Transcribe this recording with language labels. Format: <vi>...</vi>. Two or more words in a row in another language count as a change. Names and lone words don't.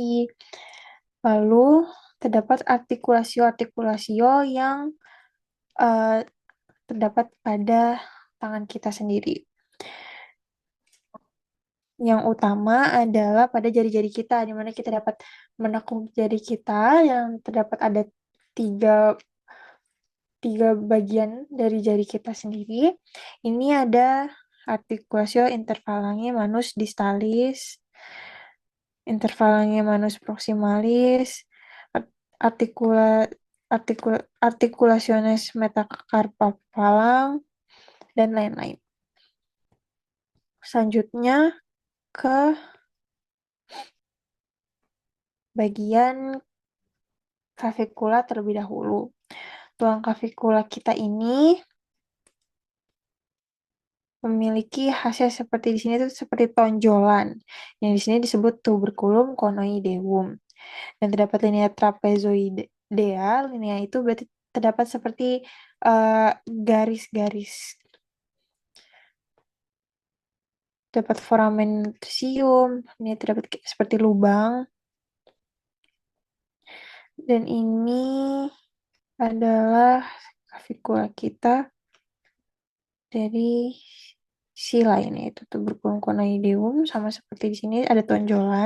<id>Lalu terdapat artikulasio-artikulasio yang uh, terdapat pada tangan kita sendiri. Yang utama adalah pada jari-jari kita, di mana kita dapat menekuk jari kita yang terdapat ada tiga, tiga bagian dari jari kita sendiri. Ini ada</id> <la>artikulasio interphalange manus distalis, interphalange manus proximalis, artikula, articulationes metacarpaphalang,</la> <id>dan lain-lain. Selanjutnya ke bagian clavicula terlebih dahulu. Tulang clavicula kita ini memiliki hasil seperti di sini itu seperti tonjolan. Yang di sini disebut</id> <la>tuberculum conoideum.</la> <id>Dan terdapat</id> <la>linea trapezoidea.</la> <id>Linea itu berarti terdapat seperti eh, garis-garis. Dapat</id> <la>foramen trisium.</la> <id>Ini terdapat seperti lubang. Dan ini adalah cavicula kita dari sisi lainnya itu</id> <la>tuberculum conoideum</la> <id>sama seperti di sini ada tonjolan.</id>